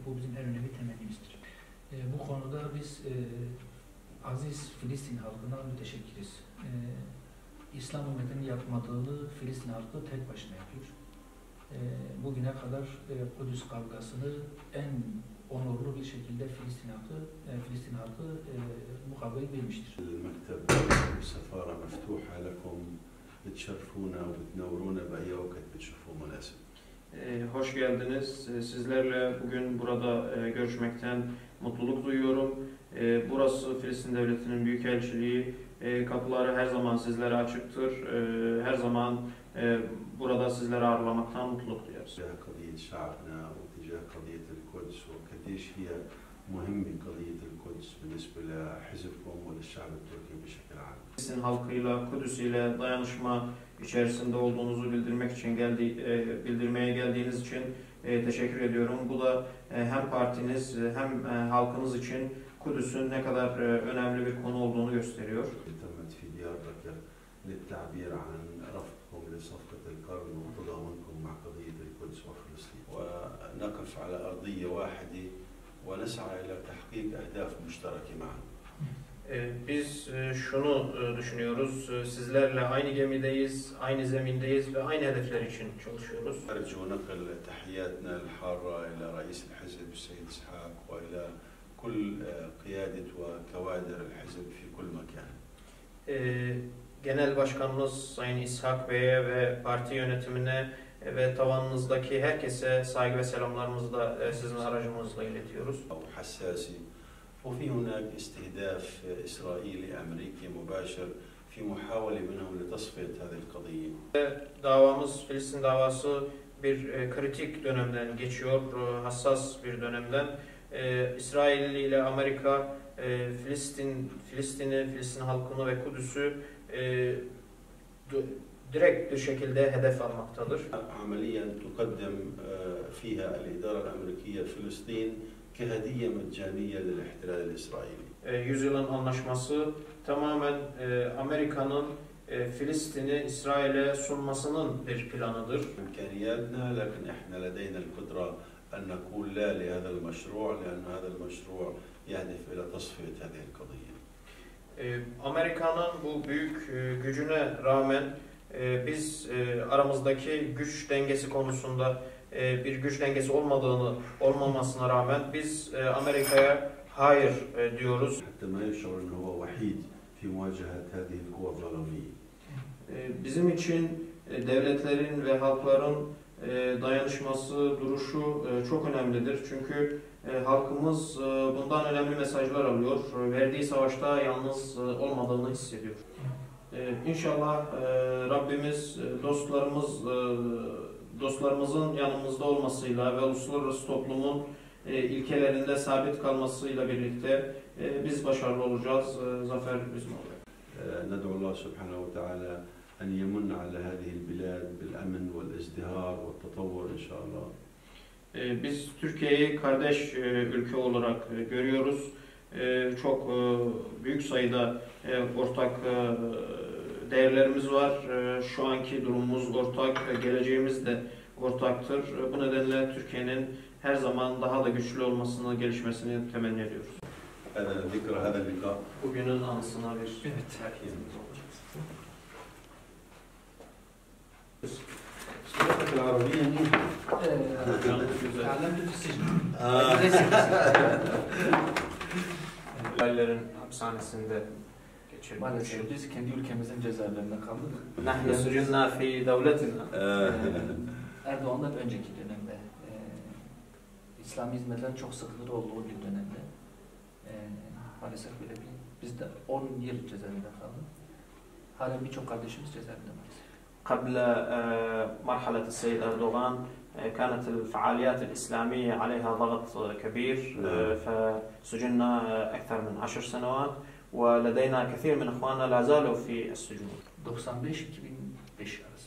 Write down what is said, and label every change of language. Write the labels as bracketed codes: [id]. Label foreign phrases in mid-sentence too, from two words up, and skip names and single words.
[tr] Bu bizim en önemli temennimizdir. Bu konuda biz aziz Filistin halkına müteşekkiriz. İslam ümmetinin yapmadığını Filistin halkı tek başına yapıyor. Bugüne kadar Kudüs kavgasını en onurlu bir şekilde Filistin halkı bu kavgayı vermiştir. [ar] المكتب والسفارة مفتوحة لكم، بتشرفونا وبتنورونا بأي وقت بتشوفوا مناسب. [tr] Hoş geldiniz. Sizlerle bugün burada görüşmekten mutluluk duyuyorum. Burası Filistin Devleti'nin Büyükelçiliği. Kapıları her zaman sizlere açıktır. Her zaman burada sizleri ağırlamaktan mutluluk duyarız. [ar] قضية شعبنا واتجاه قضية القدس وقديش هي مهمة قضية القدس بالنسبة لحزبكم وللشعب التركي بشكل عام. [tr] Filistin halkıyla, Kudüs ile dayanışma içerisinde olduğunuzu bildirmeye geldiğiniz için teşekkür ediyorum. Bu da hem partiniz hem halkınız için Kudüs'ün ne kadar önemli bir konu olduğunu gösteriyor. [ar] تمت في دياربكر للتعبير عن رفضكم لصفقة القرن وتضامنكم مع قضية القدس وفلسطين، ونقف على أرضية واحدة ونسعى إلى تحقيق أهداف مشتركة معا. [tr] Biz şunu düşünüyoruz, sizlerle aynı gemideyiz, aynı zemindeyiz ve aynı hedefler için çalışıyoruz. [ar] أرجو نقل تحياتنا الحارة إلى رئيس الحزب السيد إسحاق وإلى كل قيادة وكوادر الحزب في كل مكان. [tr] Genel Başkanımız Sayın İshak Bey'e ve parti yönetimine ve tavanınızdaki herkese saygı ve selamlarımızı da sizin aracınızla iletiyoruz. [ar] حساسة وفي هناك استهداف إسرائيلي أمريكي مباشر في محاولة منهم لتصفية هذه القضية. [tr] Davamız, Filistin davası bir kritik dönemden geçiyor, hassas bir dönemden. İsrail ile Amerika Filistin halkını ve Kudüs'ü direkt bir şekilde hedef almaktadır. [ar] عمليا تقدم فيها الإدارة الأمريكية فلسطين كهدية مجانية للاحتلال الإسرائيلي. [tr] Yüzyılın anlaşması tamamen Amerika'nın Filistin'i İsrail'e sunmasının bir planıdır. [ar] إمكانياتنا لكن إحنا لدينا القدرة أن نقول لا لهذا المشروع لأن هذا المشروع يهدف إلى تصفية هذه القضية. [tr] Amerika'nın bu büyük gücüne rağmen biz aramızdaki güç dengesi konusunda bir güç dengesi olmamasına rağmen biz Amerika'ya hayır diyoruz. [ar] حتى ما يشعر أنه هو وحيد في مواجهة هذه القوى الظلامية. [tr] Bizim için devletlerin ve halkların dayanışması, duruşu çok önemlidir. Çünkü halkımız bundan önemli mesajlar alıyor. Verdiği savaşta yalnız olmadığını hissediyor. İnşallah Rabbimiz dostlarımızın yanımızda olmasıyla ve uluslararası toplumun ilkelerinde sabit kalmasıyla birlikte biz başarılı olacağız. Zafer bizim olacak. [ar] ندعو الله سبحانه وتعالى أن يمن على هذه البلاد بالأمن والازدهار والتطور إن شاء الله. [tr] Biz Türkiye'yi kardeş ülke olarak görüyoruz. Çok büyük sayıda ortak değerlerimiz var. Şu anki durumumuz ortak, geleceğimiz de ortaktır. Bu nedenle Türkiye'nin her zaman daha da güçlü olmasını, gelişmesini temenni ediyoruz. Bugünün anısına bir Evet. [ar] العربية منها. تعلمت في السجن. [tr] Haberlerin hapishanesinde geçirdik. Maalesef biz kendi ülkemizin cezaevlerinde kaldık. [ar] نحن سجنا في دولتنا. [tr] Erdoğan'dan önceki dönemde İslami hizmetlerin çok sıklığı olduğu bir dönemde maalesef böyle biz de 10 yıl cezaevinde kaldık. Halen birçok kardeşimiz cezaevinde maalesef. [ar] قبل مرحلة السيد أردوغان كانت الفعاليات الإسلامية عليها ضغط كبير فسجننا أكثر من 10 سنوات ولدينا كثير من إخواننا لا زالوا في السجون [tr] 95-2005 arası.